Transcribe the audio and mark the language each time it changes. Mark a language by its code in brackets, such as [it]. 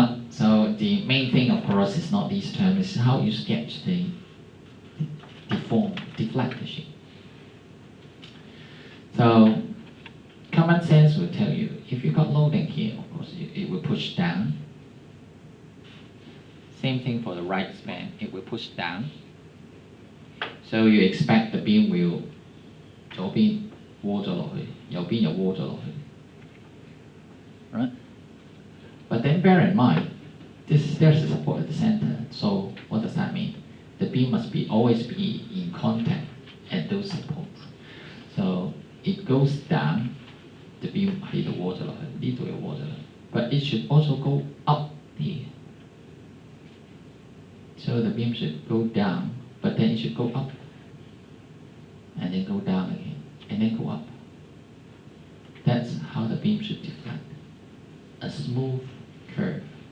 [en] So the main thing, of course, is not these terms, it's how you sketch the deflected shape. So common sense will tell you, if you got loading here, of course, it will push down. Same thing for the right span, it will push down. So you expect the beam will [yue] 左邊窩咗落去，右邊又窩咗落去。 [en] Right? But then bear in mind, there's a support at the center. So what does that mean? The beam must always be in contact at those supports. So it goes down, the beam [yue] 喺度窩咗落去，呢度又窩咗落去。 [en] But it should also go up here. So the beam should go down, but then it should go up, and then go down again, and then go up. That's how the beam should deflect. A smooth curve.